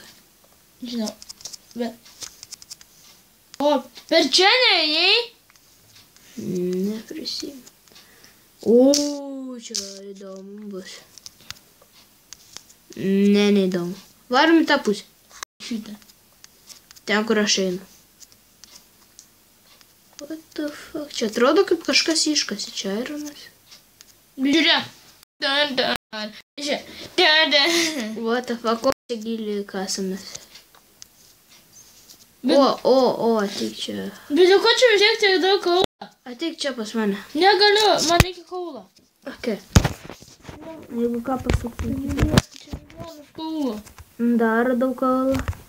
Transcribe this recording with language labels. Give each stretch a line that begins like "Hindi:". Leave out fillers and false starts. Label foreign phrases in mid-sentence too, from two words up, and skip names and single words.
Lithuanian: Žinau, bet... O, per čia neėjai? Neprisimenu. O, čia įdomu bus. Neįdomu. Varom į tą pusę. Šitą. Ten, kur aš einu.
English: What the fuck?
Lithuanian: Čia atrodo, kaip kažkas iškasi. Čia ironas. Žiūrėk. Žiūrėk.
English: What the fuck?
Lithuanian: Ko čia giliai kasamės? O, ateik čia. Bet dėl ko čia vis tiek tiek daug kaulą? Ateik čia pas mane. Negaliu, man reikia kaulą. Ok. Jeigu ką pasuktum. Čia nežinau, kaulą. Dar radau kaulą.